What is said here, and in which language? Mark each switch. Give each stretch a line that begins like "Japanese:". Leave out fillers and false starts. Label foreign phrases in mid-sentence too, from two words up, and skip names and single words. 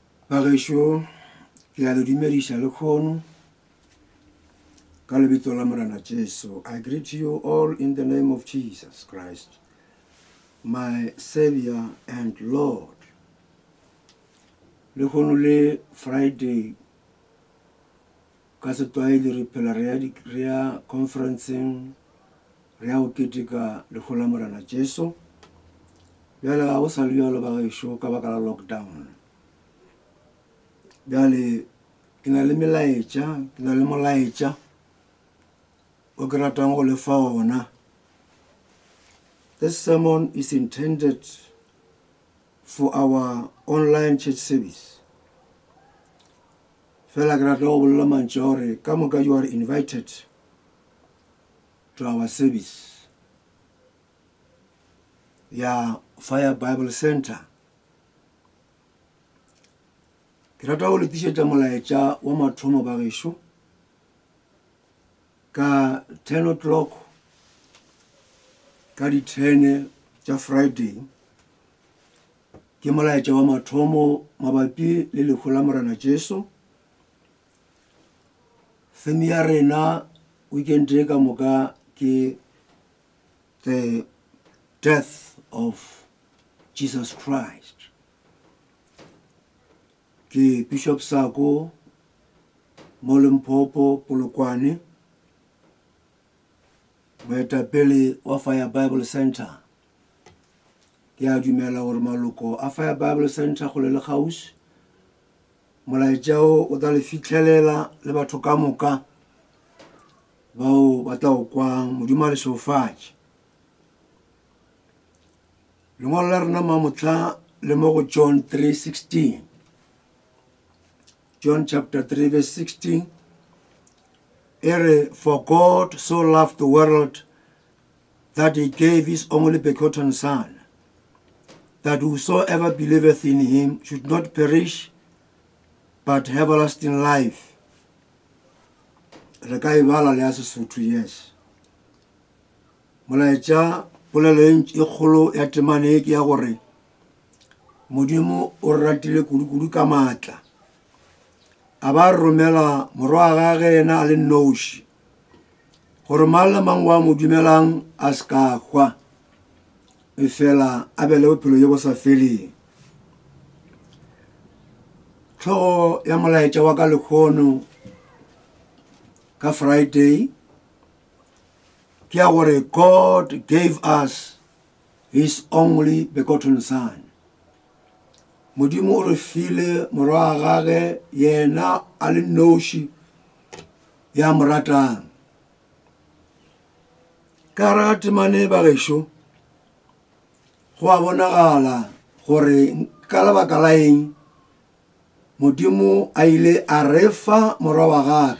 Northern Sotho: Bagešo ke a le dumediša le kgono ka lebitso la Morena Jesu.
English: I greet you all in the name of Jesus Christ, my Savior and Lord.
Northern Sotho: Le kgono le Friday ka setwaele re phela re ya conferenceng re ya go keteka lekgolo la Morena Jesu. Bjale ga go sa le bjalo bagešo ka baka la lockdown. Bjale ke na le melaetša, ke na le molaetša o ke ratang go lefa ona.
English: This sermon is intended for our online church service.
Northern Sotho: Fela ke rata go bolela mantši gore ka moka
English: you are invited to our service
Northern Sotho: ya Fire Bible Center. Ke rata go letišetša molaetša wa mathomo bagešo ka 10 o'clock ka di 10 tša Friday. Ke molaetša wa mathomo mabapi le lekgolo la Morena Jesu. Theme ya rena weekend e ka moka ke
English: the death of Jesus Christ.
Northern Sotho: Ke Bishop Sako mo Limpopo Polokwane, moetapele wa Fire Bible Center. Ke a dumela gore maloko a Fire Bible Center go le gausi. Molaetša o tla le fitlhelela le batho ka moka bao ba tla go kwang Modimo a le šofatše. Lengwalo la rena mamotla le mo go John 3:16.
English: John chapter 3 verse 16. For God so loved the world that he gave his only begotten Son, that whosoever believeth in him should not perish, but have everlasting life.
Northern Sotho: Re ka e bala le a Sesotho, yes. Molaetša polelo e kgolo ya temane e ke ya gore Modimo o ratile kudu ka maatla. A ba romela morwa gage ena a le noši gore mang le mang wa mo dumelang a se ka hwa efela a be le bophelo jo bo sa feleng. Tlhogo ya molaetša wa ka lekgono ka Friday ke ya gore
English: God gave us his only begotten Son.
Northern Sotho: Modimo o re file morwa gage yena a le noši ya mo ratang. Ka ra temane bagešo go a bonagala gore ka lebaka la eng Modimo a ile a re fa morwa wa gage.